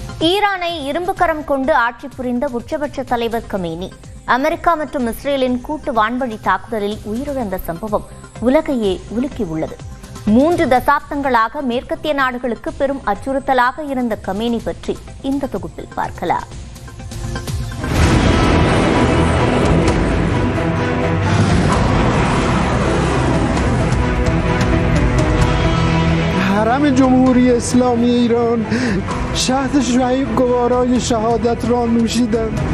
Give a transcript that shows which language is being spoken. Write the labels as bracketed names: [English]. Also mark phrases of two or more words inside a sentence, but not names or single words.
[Tamil] ஈரானை இரும்பு கரம் கொண்டு ஆட்சி புரிந்த உச்சபட்ச தலைவர் கமேனி அமெரிக்கா மற்றும் இஸ்ரேலின் கூட்டு வான்வழி தாக்குதலில் உயிரிழந்த சம்பவம் உலகையே உலுக்கியுள்ளது. 3 தசாப்தங்களாக மேற்கத்திய நாடுகளுக்கு பெரும் அச்சுறுத்தலாக இருந்த கமேனி பற்றி இந்த தொகுப்பில் பார்க்கலாம். [Persian] حرم جمهوری اسلامی ایران شهد شعیب گوارای شهادت را نوشیدند.